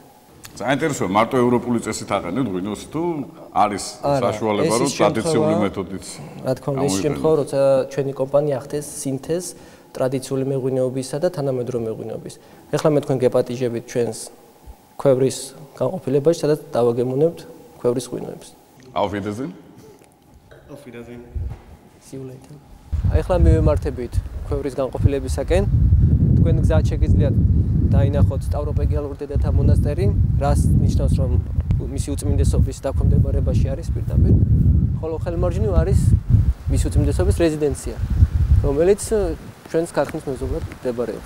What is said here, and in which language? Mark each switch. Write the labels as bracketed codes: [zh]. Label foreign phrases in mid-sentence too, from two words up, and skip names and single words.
[ka] საინტერესოა, მარტო ევროპული წესით აყენებთ ღვინოს თუ არის საშუალება რომ ტრადიციული მეთოდით? რა თქმა უნდა, ეს შემთხვევა, როცა ჩვენი კომპანია ახდენს სინთეზს ტრადიციული მეღვინეობისა და თანამედროვე მეღვინეობის. ეხლა მე თქვენ გეპატიჟებით ჩვენს ქვევრის განყოფილებაში, სადაც დავაგემოვნებთ ქვევრის ღვინოებს. [de] Auf Wiedersehen. Auf Wiedersehen. [en] See you later. [ka] ეხლა მივემართებით ქვევრის განყოფილებისაკენ. თქვენ გზად შეგიძლიათ დაინახოთ სტავროპეგიალურ დედათა მონასტერი, რაც ნიშნავს, რომ მისი უწმინდესობის დაქვემდებარებაში არის პირდაპირ. ხოლო ხელმარჯვნივ არის მისი უწმინდესობის რეზიდენცია, რომელიც ჩვენს ქარხნის მეზობლად მდებარეობს.